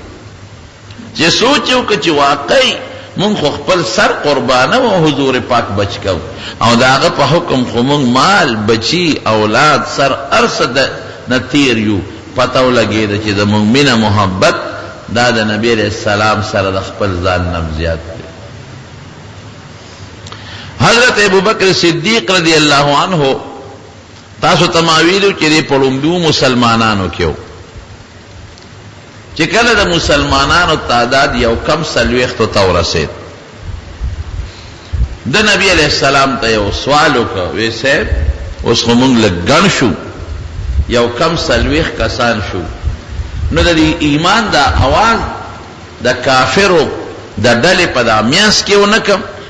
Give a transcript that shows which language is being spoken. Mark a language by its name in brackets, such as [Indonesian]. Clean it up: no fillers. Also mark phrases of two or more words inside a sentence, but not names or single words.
[Pashto] چې سوچ یې وکړه چې واقعي مونږ خو خپل سر قربانو او حضور پاک بچ کوو، او د هغه په حکم خو مونږ مال، بچي، اولاد، سر هر څه نه تیر یو. پته ولګېده چې زمونږ مینه محبت دا د نبي [Arabic] علیہ السلام [Pashto] سره د خپل ځان نه زیات دی. حضرت ابوبکر صدیق [Arabic] رضی اللہ عنہ [Pashto] تاسو تماویلو چې دی پړومبیو مسلمانانو کې و، چې کله د مسلمانانو تعداد یو کم څلوېښتو ته ورسېد، د نبی [Arabic] علیہ السلام [Pashto] ته یو سوال وکړ، وی صاحب اوس خو مونږ لږ ګڼ شو، یو کم څلوېښت کسان شو، نو د دې ایمان دا اواز د کافرو د ډلې په دا میانس کې ونه کم؟